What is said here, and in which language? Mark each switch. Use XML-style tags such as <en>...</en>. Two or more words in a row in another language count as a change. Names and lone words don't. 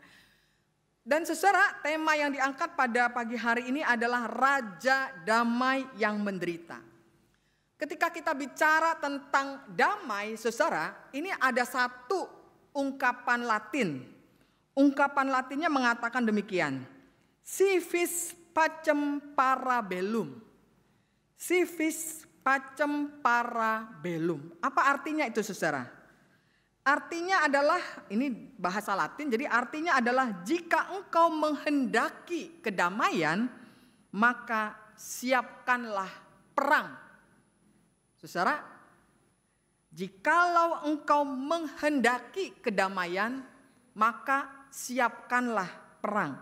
<id>Dan saudara, tema yang diangkat pada pagi hari ini adalah Raja Damai yang menderita. Ketika kita bicara tentang damai saudara, ini ada satu ungkapan Latin. Ungkapan Latinnya mengatakan demikian.</id> <la>Si vis pacem parabellum. Si vis pacem parabellum.</la> <id>Apa artinya itu saudara? Artinya adalah, ini bahasa Latin, jadi artinya adalah jika engkau menghendaki kedamaian, maka siapkanlah perang. Saudara, jikalau engkau menghendaki kedamaian, maka siapkanlah perang.</id>